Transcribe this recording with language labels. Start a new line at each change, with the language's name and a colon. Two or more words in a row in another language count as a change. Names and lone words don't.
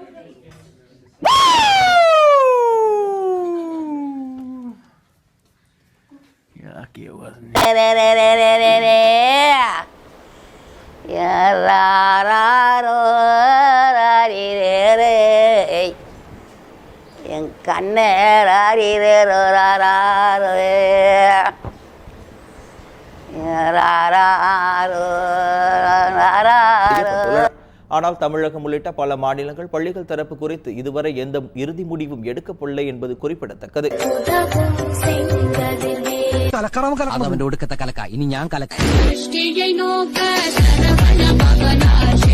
English: You're lucky it wasn't.
Tamil: என் கண்ணே ஆனால் தமிழகம் உள்ளிட்ட பல மாநிலங்கள் பள்ளிகள் திறப்பு குறித்து இதுவரை எந்த இறுதி முடிவும் எடுக்கப்படவில்லை என்பது குறிப்பிடத்தக்கது.
Malayalam: അവന്റെ ഒടുക്കത്തെ കലക്ക ഇനി ഞാൻ കലക്ക